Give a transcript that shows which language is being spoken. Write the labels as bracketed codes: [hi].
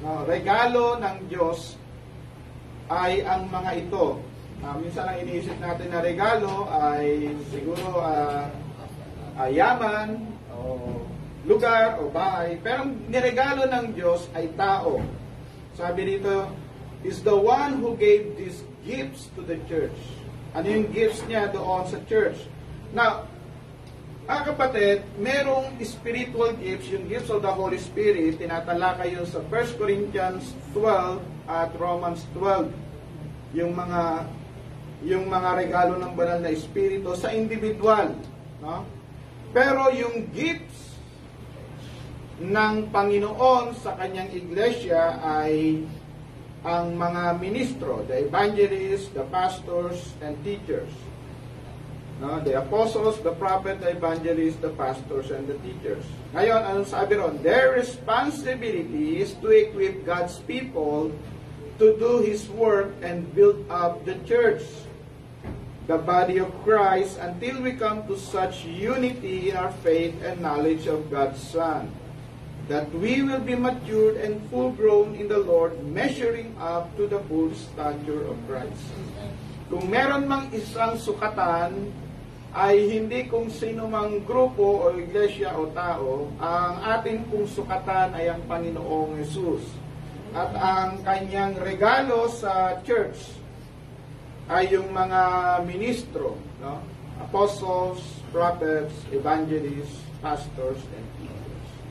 [tl] Regalo ng Diyos ay ang mga ito. Minsan ang iniisip natin na regalo ay siguro yaman o lugar o bahay, pero ang niregalo ng Diyos ay tao. Sabi dito, [en] is the one who gave these gifts to the church. [tl] Ano yung gifts niya doon sa church? Now, kapatid, merong spiritual gifts, yung [en] gifts of the Holy Spirit, [tl] tinatalakay yun sa 1 Corinthians 12 at Romans 12. Yung mga regalo ng banal na espiritu sa individual, no? Pero yung gifts ng Panginoon sa kanyang iglesia ay ang mga ministro, [en] the evangelists, the pastors, and teachers. No? The apostles, the prophet, the evangelists, the pastors, and the teachers. [tl] Ngayon, anong sabi ron? [en] Their responsibility is to equip God's people to do His work and build up the church, the body of Christ, until we come to such unity in our faith and knowledge of God's Son, that we will be matured and full-grown in the Lord, measuring up to the full stature of Christ. [tl] Kung meron mang isang sukatan, ay hindi kung sino mang grupo o iglesia o tao, ang ating pong sukatan ay ang Panginoong Hesus. At ang kanyang regalo sa church ay yung mga ministro, no? [en] Apostles, prophets, evangelists, pastors, and teachers.